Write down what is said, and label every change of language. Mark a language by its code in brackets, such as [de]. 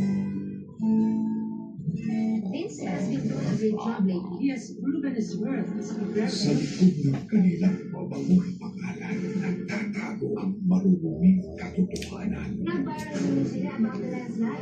[en] Vince has been doing a great job lately. He has proven his worth as a progressive. [tl] Sa likod ng kanilang mabango'y pangalan, nagtatago ang maruruming katotohanan. Nag-viral naman sila [en] about the last night.